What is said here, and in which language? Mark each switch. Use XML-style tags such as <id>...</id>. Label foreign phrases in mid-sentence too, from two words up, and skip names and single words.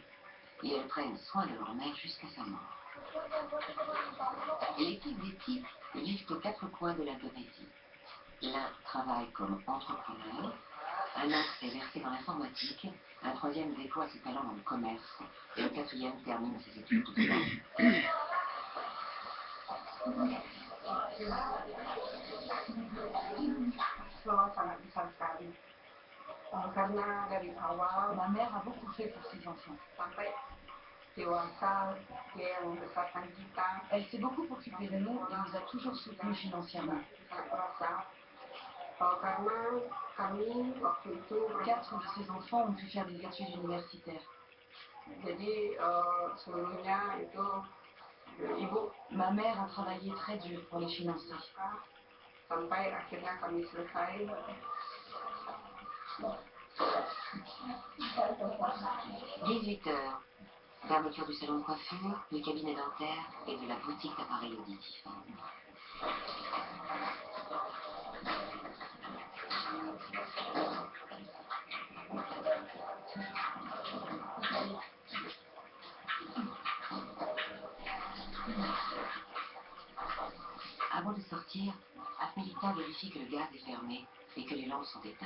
<fr>Et elles prennent soin de leur mère jusqu'à sa mort. Les fils d'Eti vivent aux 4 coins de l'Indonésie. L'un travaille comme entrepreneur, un autre est versé dans l'informatique, un troisième déploie ses talents dans le commerce, et le quatrième termine ses études de droit.</fr> <id>Sangat besar sekali. Karena dari awal</id> <fr>Ma mère a beaucoup fait pour ses enfants.</fr> <id>sampai dewasa dia yang membesarkan kita.</id> <fr>Elle s'est beaucoup occupée de nous et nous a toujours soutenus financièrement.</fr> <id>Sangat terasa. Karena kami waktu itu</id> <fr>4 de ses enfants ont pu faire des études universitaires.</fr> <id>jadi seluruhnya itu ibu</id> <fr>Ma mère a travaillé très dur pour les financer.</fr> <id>sampai akhirnya kami selesai.</id> <fr>18 heures. Fermeture du salon de coiffure, du cabinet dentaire et de la boutique d'appareils auditifs. Avant de sortir, Afnelita vérifie que le gaz est fermé et que les lampes sont éteintes.</fr>